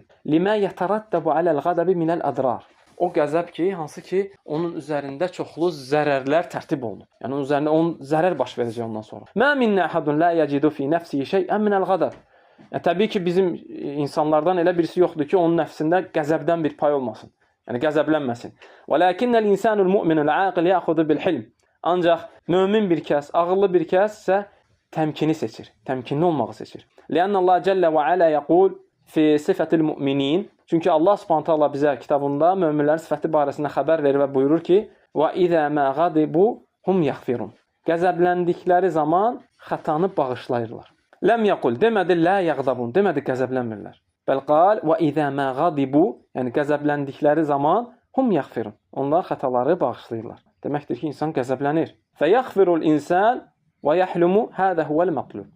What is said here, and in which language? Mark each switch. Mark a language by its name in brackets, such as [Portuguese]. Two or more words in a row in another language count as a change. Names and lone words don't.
[Arabic] لما يترتب على الغضب من الأضرار. [Azerbaijani] O qəzəb ki, hansı ki, onun üzərində çoxlu zərərlər tərtib olunur. Yəni, onun üzərində zərər baş verəcək ondan sonra. [Arabic] ما منا أحد لا يجد في نفسه شيئا من الغضب. [Azerbaijani] Təbii ki, bizim insanlardan elə birisi yoxdur ki, onun nəfsində qəzəbdən bir pay olmasın. Yəni qəzəblənməsin. [Arabic] وَلَكِنَّ الْإِنسَانُ الْمُؤْمِنُ الْعَاقِلُ يَأْخُذُ بِالْحِلْمِ [Azerbaijani] Ancaq mömin bir kəs, ağıllı bir kəs isə təmkini seçir. Təmkinli olmağı seçir. [Arabic] لِأَنَّ اللّٰهَ جَلَّ وَعَلَى يَقُولُ فِي صِفَةِ الْمُؤْمِنِينَ [Azerbaijani] Çünki Allah [Arabic] سبحانه وتعالى [Azerbaijani] bizə kitabında möminlərin sifəti barəsində xəbər verir və buyurur ki: [Arabic] وَإِذَا مَا غَضِبُوا هُمْ يَغْفِرُونَ [Azerbaijani] Qəzəbləndikləri zaman xətanı bağışlayırlar. [Arabic] لم يقل demədi لا يغضبون, [Azerbaijani] demədi qəzəblənmirlər. [Arabic] بل قال وإذا ما غضبوا, [Azerbaijani] yəni qəzəbləndikləri zaman [Arabic] هم يغفرون. [Azerbaijani] Onlar xətaları bağışlayırlar. Deməkdir ki, insan qəzəblənir. [Arabic] فيغفر الإنسان ويحلم هذا هو المطلوب.